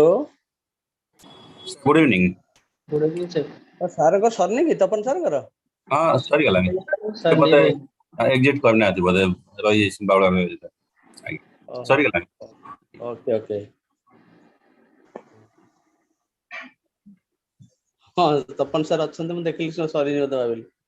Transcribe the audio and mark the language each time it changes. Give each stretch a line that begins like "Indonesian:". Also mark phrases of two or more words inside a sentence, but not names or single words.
English: good evening. Good evening, sir.
Odia: ସାରଙ୍କ ସରିନି କି ତପନ ସାରଙ୍କର? ହଁ ସରିଗଲାଣି, ବୋଧେ ଏକ୍ଜିଟ୍ କରିନାହାନ୍ତି, ବୋଧେ ରହିଯାଇଛି ବାଉଳା ରହିଯାଇଛି। ଆଜ୍ଞା ସରିଗଲାଣି।
English: okay okay.
Odia: ହଁ ତପନ ସାର୍ ଅଛନ୍ତି, ମୁଁ ଦେଖିଲି ସରିନି ବୋଧେ ଭାବିଲି।